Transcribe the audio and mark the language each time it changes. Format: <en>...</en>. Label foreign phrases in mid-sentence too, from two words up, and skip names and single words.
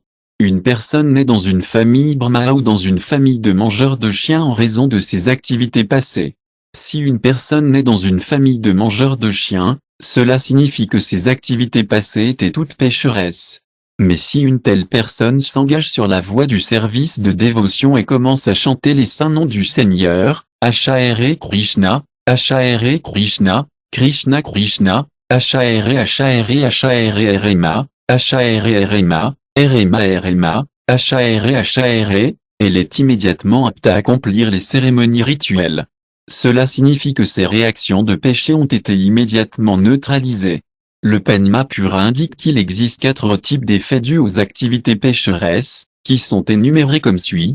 <fr>Une personne née dans une famille Brahmana ou dans une famille de mangeurs de chiens en raison de ses activités passées. Si une personne naît dans une famille de mangeurs de chiens, cela signifie que ses activités passées étaient toutes pécheresses. Mais si une telle personne s'engage sur la voie du service de dévotion et commence à chanter les saints noms du Seigneur,</fr> <sa>Hare Krishna, Hare Krishna, Krishna Krishna, Hare Hare Hare Rema, Hare Rema, Rema Rema, Hare Hare,</sa> <fr>elle est immédiatement apte à accomplir les cérémonies rituelles. Cela signifie que ces réactions de péché ont été immédiatement neutralisées. Le Padma Pura indique qu'il existe 4 types d'effets dus aux activités pécheresses, qui sont énumérés comme suit.</fr>